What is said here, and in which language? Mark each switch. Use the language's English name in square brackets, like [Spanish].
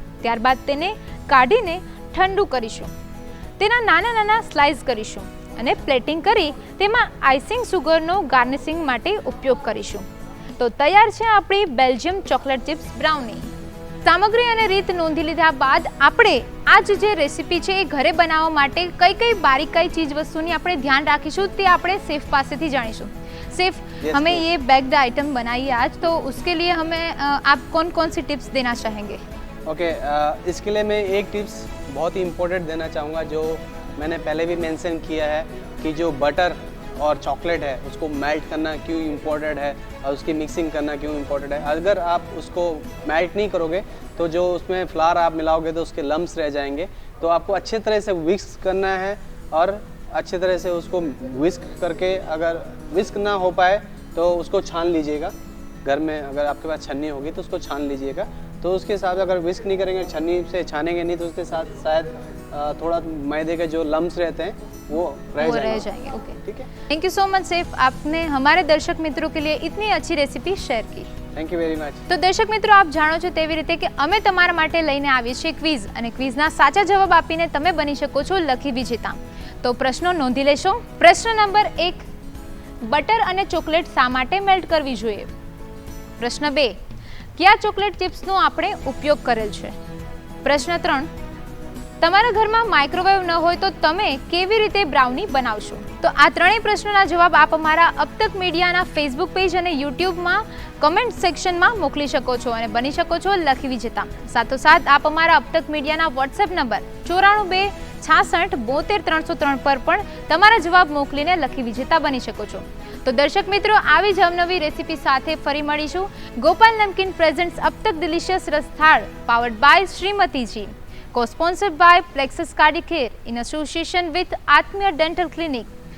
[Gujarati] ત્યારબાદ તેને કાઢીને ઠંડુ કરીશું. તેના નાના નાના સ્લાઇસ કરીશું અને પ્લેટિંગ કરી તેમાં આઇસિંગ સુગરનો ગાર્નિશિંગ માટે ઉપયોગ કરીશું. તો તૈયાર છે આપણી બેલ્જિયમ ચોકલેટ ચિપ્સ બ્રાઉની. સામગ્રી અને રીત નોંધી લીધા બાદ આપણે આ જે રેસીપી છે એ ઘરે બનાવવા માટે કઈ કઈ [Hindi] बारीकाई चीज [Gujarati] वस्तुની આપણે ધ્યાન રાખીશું તે આપણે सेफ પાસેથી જાણીશું. [Hindi] सेफ हमें ये बैग्ड आइटम बनाई आज, तो उसके लिए हमें आप कौन कौन सी टिप्स देना चाहेंगे? ओके, इसके लिए मैं एक टिप्स बहुत ही इम्पोर्टेंट देना चाहूँगा जो मैंने पहले भी मेंशन किया है कि जो बटर और चॉकलेट है उसको मेल्ट करना क्यों इम्पोर्टेंट है और उसकी मिक्सिंग करना क्यों इम्पोर्टेंट है. अगर आप उसको मेल्ट नहीं करोगे तो जो उसमें फ्लावर आप मिलाओगे तो उसके लम्स रह जाएंगे. तो आपको अच्छे तरह से विस्क करना है और अच्छे तरह से उसको विस्क करके, अगर विस्क ना हो पाए तो उसको छान लीजिएगा. घर में अगर आपके पास छन्नी होगी तो उसको छान लीजिएगा. तो उसके साथ अगर विस्क नहीं करेंगे, छन्नी से छानेंगे नहीं, तो उसके साथ शायद थोड़ा मैदे के जो लम्स रहते हैं वो रह जाएंगे. ओके, ठीक है. [English] thank you so much [Hindi] safe, आपने हमारे दर्शक मित्रों के लिए इतनी अच्छी रेसिपी शेयर की. [English] Thank you very much. [Gujarati] તો દર્શક મિત્રો, આપ જાણો છો તેવી રીતે કે અમે તમારા માટે લઈને આવીએ છીએ ક્વિઝ, અને ક્વિઝના સાચા જવાબ આપીને તમે બની શકો છો લકી વિજેતા. તો પ્રશ્નો નોંધી લેશો. પ્રશ્ન નંબર 1, બટર અને ચોકલેટ શા માટે મેલ્ટ કરવી જોઈએ? પ્રશ્ન 2, કયા ચોકલેટ ચિપ્સનો આપણે ઉપયોગ કરેલ છે? પ્રશ્ન 3, તમારા ઘરમાં માઇક્રોવેવ ન હોય તો તમે કેવી રીતે બ્રાઉની બનાવશો? તો આ ત્રણેય પ્રશ્નોના જવાબ આપ અમારા અબતક મીડિયાના ફેસબુક પેજ અને યુટ્યુબમાં કમેન્ટ સેક્શનમાં મોકલી શકો છો અને બની શકો છો લકી વિજેતા. સાથોસાથ આપ અમારા અબતક મીડિયાના વોટ્સએપ નંબર 94 66 72 303 પર પણ તમારા જવાબ મોકલીને લકી વિજેતા બની શકો છો. તો દર્શક મિત્રો, આવી જ અવનવી રેસીપી સાથે ફરી મળીશું. ગોપાલ નમકીન presents Abtak delicious રસથાળ powered by શ્રીમતીજી, [English] co-sponsored by Plexus Cardicare in association with Atmiya Dental Clinic.